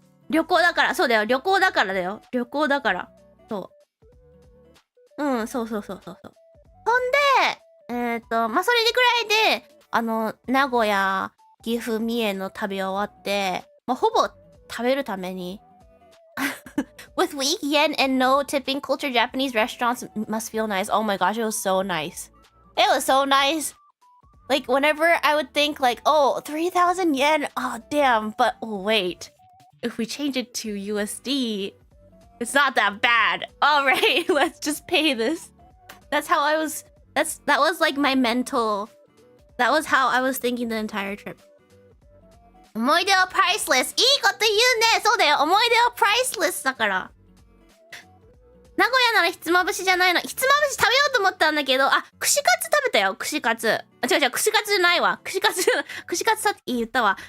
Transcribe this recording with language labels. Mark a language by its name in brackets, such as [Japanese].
[Japanese] 旅行だから。そうだよ。旅行だからだよ。旅行だから。そう。うん、そう。そんで、それでくらいで、名古屋、岐阜、三重の旅終わって、ほぼ食べるために。 [English] With weak yen and no tipping culture, Japanese restaurants must feel nice. Oh my gosh, it was so nice. It was so nice. Like, whenever I would think, like, oh, 3,000 yen, oh, damn. But, oh, wait. If we change it to USD, it's not that bad. All right, let's just pay this. That's how I was, that was like my mental, that was how I was thinking the entire trip. [Japanese] 思い出はプライスレス。いいこと言うね。そうだよ。思い出はプライスレスだから。名古屋ならひつまぶしじゃないの。ひつまぶし食べようと思ったんだけど、串カツ食べたよ。串カツ。違う、串カツじゃないわ。串カツさっき言ったわ。